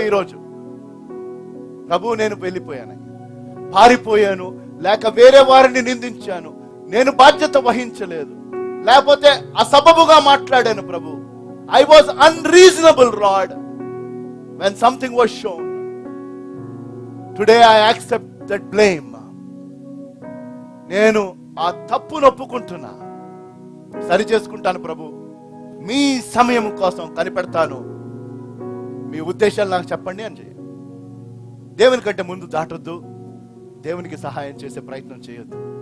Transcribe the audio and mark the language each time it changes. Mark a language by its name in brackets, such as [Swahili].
[Telugu] ఈరోజు ప్రభు, నేను వెళ్ళిపోయాను, పారిపోయాను, లేక వేరే వారిని నిందించాను, నేను బాధ్యత వహించలేదు, లేకపోతే అసబబుగా మాట్లాడాను ప్రభు. [English] I was unreasonable lord when something was shown. Today I accept that blame. [Telugu] నేను ఆ తప్పును ఒప్పుకుంటున్నా, సరి చేసుకుంటాను ప్రభు. మీ సమయం కోసం కనిపెడతాను, మీ ఉద్దేశాలు నాకు చెప్పండి అని చేయండి. దేవుని కంటే ముందు దాటొద్దు, దేవునికి సహాయం చేసే ప్రయత్నం చేయొద్దు.